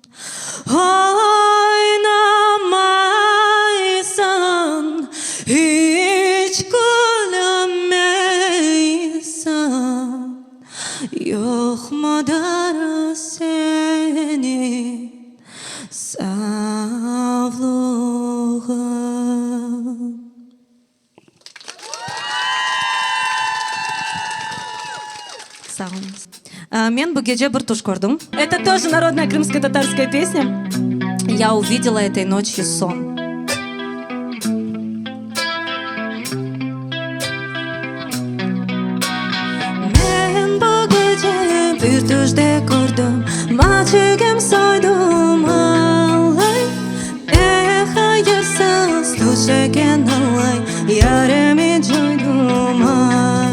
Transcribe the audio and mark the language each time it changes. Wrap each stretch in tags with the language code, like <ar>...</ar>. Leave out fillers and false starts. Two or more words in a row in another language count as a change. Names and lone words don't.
<crh>Oynamaysan, hiç gülemeysen, yok mudur senin saflığın? Sağ olun. Мен bu gece bir tuş gördüm.</crh> <ru>Это тоже народная крымско-татарская песня. Я увидела этой ночью сон.</ru> <crh>Ben bu gece bir düşte gördüm, maçıgım soydum alay. Ne hayırsız düşegen alay, yaremi coydum ay.</crh>